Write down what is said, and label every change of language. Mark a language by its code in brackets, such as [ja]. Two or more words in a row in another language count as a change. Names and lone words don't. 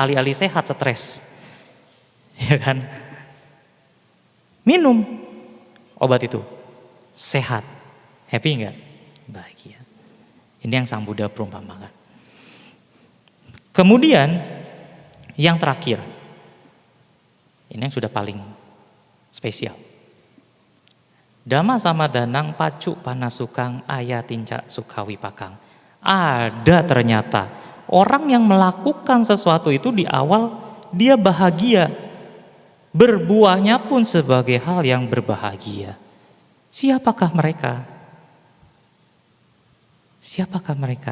[id] Alih-alih sehat stres, ya kan? Minum obat itu, sehat, happy nggak? Bahagia. Ini yang Sang Buddha perumpamakan. Kemudian yang terakhir, ini yang sudah paling spesial. [pi] Dhamma samadanang pacu panasukang ayatinca sukhawi pakang. [id] Ada ternyata orang yang melakukan sesuatu itu di awal dia bahagia. Berbuahnya pun sebagai hal yang berbahagia. Siapakah mereka? Siapakah mereka?